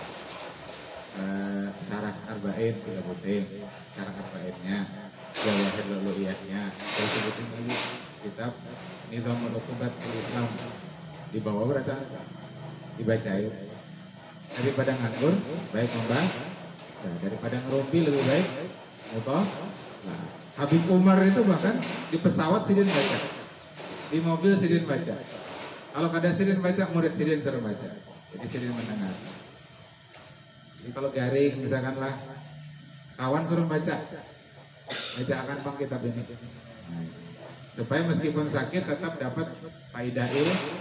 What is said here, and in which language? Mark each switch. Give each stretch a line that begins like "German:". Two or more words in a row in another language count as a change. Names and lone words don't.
Indonesian: Syarah arba'in kita sebutin syarah arba'innya, jawahir luluiyahnya, terus sebutin lagi kitab Nizamul Uqubat Islam di bawah berata dibacain. Daripada nganggur baik membaca, daripada ngerumpi lebih baik apa?
Banjar: Nah, Habib Umar itu bahkan di pesawat sidin baca, di mobil sidin baca. Kalau kada sidin baca, murid sidin suruh baca. Jadi sidin mendengar. Jadi kalau garing misalkan lah kawan suruh baca akan bang kitab ini supaya meskipun sakit tetap dapat faidah ilmu.